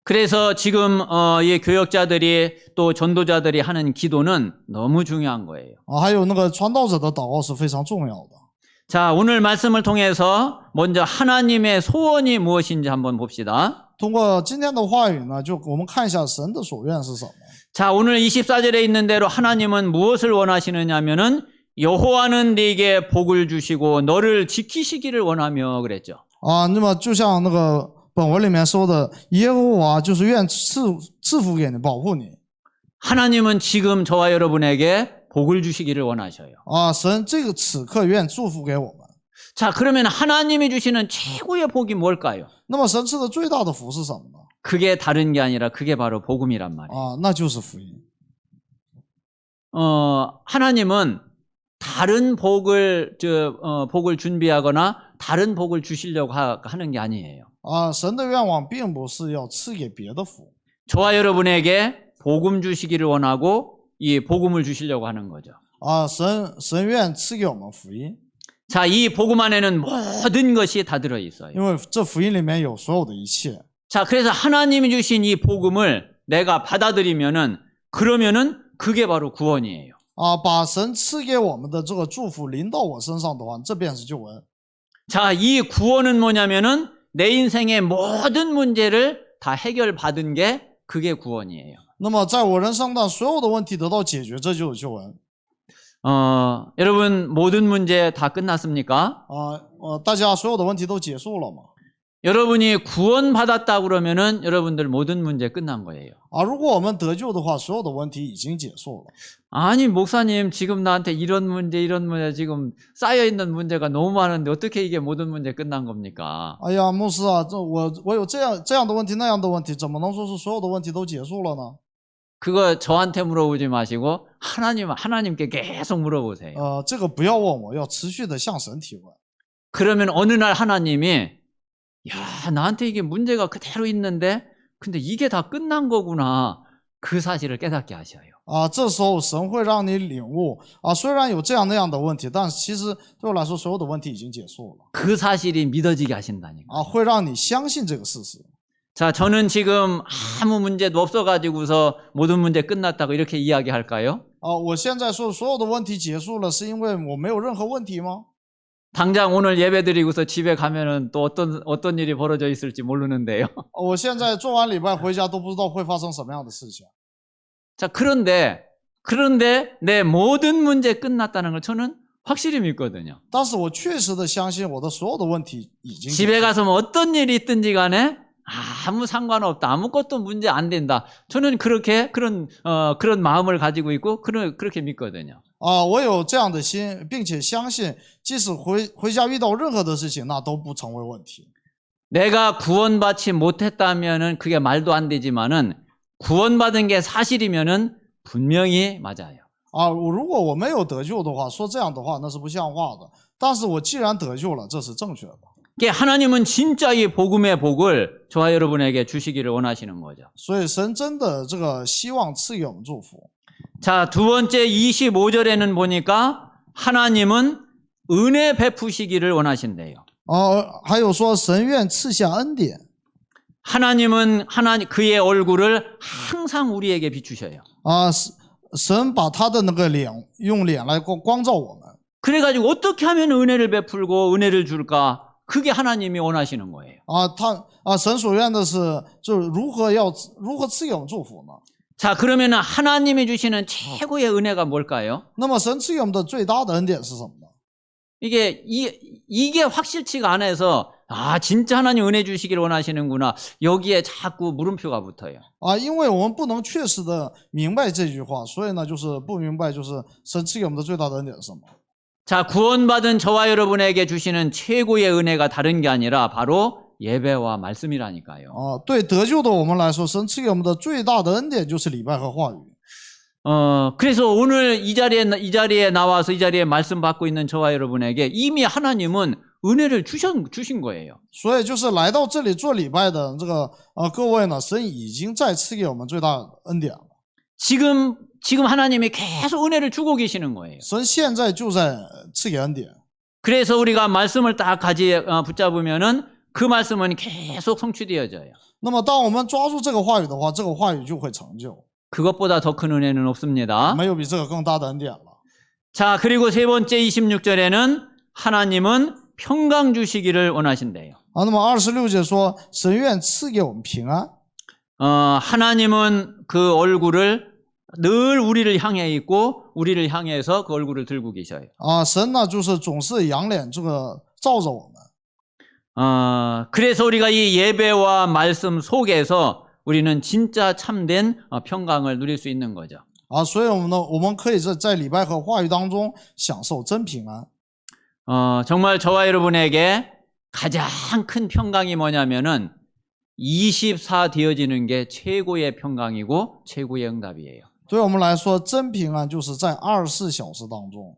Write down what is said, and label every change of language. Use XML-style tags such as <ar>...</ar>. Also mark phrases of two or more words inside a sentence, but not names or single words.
<ko>그래서 지금 이 교역자들이 또 전도자들이 하는 기도는 너무 중요한 거예요.</ko> <zh>还有那个传道者的祷告是非常重要的。</zh> <ko>자, 오늘 말씀을 통해서 먼저 하나님의 소원이 무엇인지 한번 봅시다.</ko> <zh>通过今天的话语呢，就我们看一下神的所愿是什么。</zh> <ko>자, 오늘 24절에 있는 대로 하나님은 무엇을 원하시느냐면은 여호와는 네게 복을 주시고 너를 지키시기를 원하며 그랬죠.</ko> <zh>啊，那么就像那个本文里面说的，耶和华就是愿赐福给你，保护你。</zh> <ko>하나님은 지금 저와 여러분에게 복을 주시기를 원하셔요.</ko> <zh>啊，神这个此刻愿祝福给我们。</zh> <ko>자, 그러면 하나님이 주시는 최고의 복이 뭘까요?</ko> <zh>那么神赐的最大的福是什么呢？</zh> <ko>그게 다른 게 아니라 그게 바로 복음이란 말이에요.</ko> <zh>啊，那就是福音。</zh> <ko>하나님은 다른 복을 복을 준비하거나 다른 복을 주시려고 하는 게 아니에요.</ko> <zh>啊，神的愿望并不是要赐给别的福，</zh> <ko>저와 여러분에게 복음 주시기를 원하고 이 복음을 주시려고 하는 거죠.</ko> <zh>啊，神愿赐给我们福音，</zh> <ko>자, 이 복음 안에는 모든 것이 다 들어 있어요.</ko> <zh>因为这福音里面有所有的一切。</zh> <ko>자, 그래서 하나님이 주신 이 복음을 내가 받아들이면은 그러면은 그게 바로 구원이에요.</ko> <zh>啊，把神赐给我们的这个祝福临到我身上的话，这便是救恩。</zh> <ko>자, 이 구원은 뭐냐면은 내 인생의 모든 문제를 다 해결받은 게 그게 구원이에요.</ko> <zh>那么在我人生的所有的问题得到解决，这就是救恩。</zh> <ko>여러분 모든 문제 다 끝났습니까?</ko> <zh>大家所有的问题都结束了吗？</zh> <ko>여러분이 구원받았다 그러면은 여러분들 모든 문제 끝난 거예요.</ko> <zh>啊，如果我们得救的话，所有的问题已经结束了。</zh> <ko>아니 목사님 지금 나한테 이런 문제 지금 쌓여있는 문제가 너무 많은데 어떻게 이게 모든 문제 끝난 겁니까?</ko> <zh>哎呀，牧师啊，我有这样的问题那样的问题，怎么能说是所有的问题都结束了呢？</zh> <ko>그거 저한테 물어보지 마시고 하나님께 계속 물어보세요.</ko> <zh>这个不要问我，要持续的向神提问。</zh> <ko>그러면 어느 날 하나님이 야, 나한테 이게 문제가 그대로 있는데 근데 이게 다 끝난 거구나. 그 사실을 깨닫게 하셔요.</ko> <zh>啊，这时候神会让你领悟啊，虽然有这样那样的问题，但其实对我来说，所有的问题已经结束了。</zh> <ko>그 사실이 믿어지게 하신다니까.</ko> <zh>啊，会让你相信这个事实。</zh> <ko>자, 저는 지금 아무 문제도 없어가지고서 모든 문제 끝났다고 이렇게 이야기할까요?</ko> <zh>啊，我现在说所有的问题结束了，是因为我没有任何问题吗？</zh> <ko>당장 오늘 예배 드리고서 집에 가면은 또 어떤 일이 벌어져 있을지 모르는데요.</ko> <zh>我现在做完礼拜回家都不知道会发生什么样的事情。</zh> <ko>자, 그런데 내 모든 문제 끝났다는 걸 저는 확실히 믿거든요.</ko> <zh>但是我确实的相信我的所有的问题已经结束</zh> <ko>집에 가서 뭐 어떤 일이 있든지 간에 아무 상관없다. 아무것도 문제 안 된다. 저는 그런 마음을 가지고 있고 그렇게 믿거든요.</ko> <zh>啊，我有这样的心，并且相信，即使回家遇到任何的事情，那都不成为问题。</zh> <ko>내가 구원받지 못했다면은 그게 말도 안 되지만은 구원받은 게 사실이면은 분명히 맞아요.</ko> <zh>啊，如果我没有得救的话，说这样的话那是不像话的。但是我既然得救了，这是正确的。</zh> <ko>하나님은 진짜 이 복음의 복을 저와 여러분에게 주시기를 원하시는 거죠.</ko> <zh>所以神真的这个希望赐给我们祝福。</zh> <ko>자, 두 번째 25절에는 보니까 하나님은 은혜 베푸시기를 원하신대요.</ko> <zh>还有说神愿赐下恩典。</zh> <ko>하나님은 그의 얼굴을 항상 우리에게 비추셔요.</ko> <zh>啊，神把他的那个脸用脸来光照我们。</zh> <ko>그래가지고 어떻게 하면 은혜를 베풀고 은혜를 줄까? 그게 하나님이 원하시는 거예요.</ko> <zh>神所愿的是，就是如何赐给我们祝福呢？</zh> <ko>자, 그러면 하나님이 주시는 최고의 은혜가 뭘까요?</ko> <zh>那么神赐给我们的最大的恩典是什么呢？</zh> <ko>이게 확실치가 않아서 진짜 하나님 은혜 주시기를 원하시는구나. 여기에 자꾸 물음표가 붙어요.</ko> <zh>因为我们不能确实的明白这句话，所以呢，就是不明白，就是神赐给我们的最大的恩典是什么？</zh> <ko>자, 구원받은 저와 여러분에게 주시는 최고의 은혜가 다른 게 아니라 바로 예배와 말씀이라니까요.</ko> <zh>对得救的我们来说，神赐给我们的最大的恩典就是礼拜和话语。</zh> <ko>그래서 오늘 이 자리에 나와서 이 자리에 말씀 받고 있는 저와 여러분에게 이미 하나님은 은혜를 주신 거예요.</ko> <zh>所以就是来到这里做礼拜的这个各位呢，神已经在赐给我们最大的恩典了。</zh> <ko>지금 하나님이 계속 은혜를 주고 계시는 거예요.</ko> <zh>神现在就在赐给恩典。</zh> <ko>그래서 우리가 말씀을 딱 붙잡으면은 그 말씀은 계속 성취되어져요.</ko> <zh>那么当我们抓住这个话语的话，这个话语就会成就，</zh> <ko>그것보다 더 큰 은혜는 없습니다.</ko> <zh>没有比这个更大的恩典了。</zh> <ko>자, 그리고 세 번째 26절에는 하나님은 평강 주시기를 원하신대요.</ko> <zh>啊，那么26节说，神愿赐给我们平安。</zh> <ko>하나님은 그 얼굴을 늘 우리를 향해 있고 우리를 향해서 그 얼굴을 들고 계셔요.</ko> <zh>啊，神呢就是总是仰脸这个照着我们。</zh> <ko>그래서 우리가 이 예배와 말씀 속에서 우리는 진짜 참된 평강을 누릴 수 있는 거죠.</ko> <zh>啊，所以我们可以在礼拜和话语当中享受真平安。</zh> <ko>정말 저와 여러분에게 가장 큰 평강이 뭐냐면은 24 되어지는 게 최고의 평강이고 최고의 응답이에요.</ko> <zh>对我们来说，真平安就是在24小时当中。</zh>